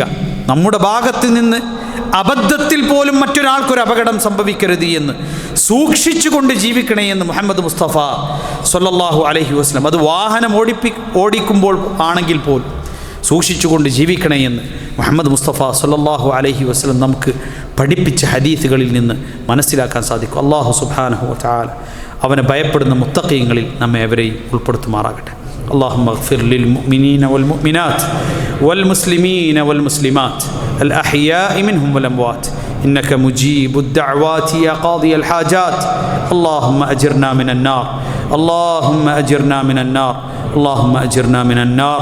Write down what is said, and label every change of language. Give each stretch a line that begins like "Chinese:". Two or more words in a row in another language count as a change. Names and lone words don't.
Malayalam: നമ്മുടെ ഭാഗത്ത് നിന്ന് അബദ്ധത്തിൽ പോലും മറ്റൊരാൾക്കൊരു അപകടം സംഭവിക്കരുത് എന്ന് സൂക്ഷിച്ചുകൊണ്ട് ജീവിക്കണേ എന്ന് മുഹമ്മദ് മുസ്തഫ
Arabic: صلى الله عليه وسلم,
Malayalam: അത് വാഹനം ഓടിക്കുമ്പോൾ ആണെങ്കിൽ പോലും സൂക്ഷിച്ചുകൊണ്ട് ജീവിക്കണേ എന്ന് മുഹമ്മദ് മുസ്തഫ
Arabic: صلى الله عليه وسلم
Malayalam: നമുക്ക് പഠിപ്പിച്ച ഹദീസുകളിൽ നിന്ന് മനസ്സിലാക്കാൻ സാധിക്കും.
Arabic: الله سبحانه وتعالى
Malayalam: അവനെ ഭയപ്പെടുന്ന മുത്തഖീങ്ങളിൽ നമ്മെ അവരെയും ഉൾപ്പെടുത്തുമാറാകട്ടെ.
Arabic: اللهم اغفر للمؤمنين والمؤمنات والمسلمين والمسلمات الأحياء منهم والأموات إنك مجيب الدعوات يا قاضي الحاجات. اللهم أجرنا من النار، اللهم أجرنا من النار، اللهم أجرنا من النار.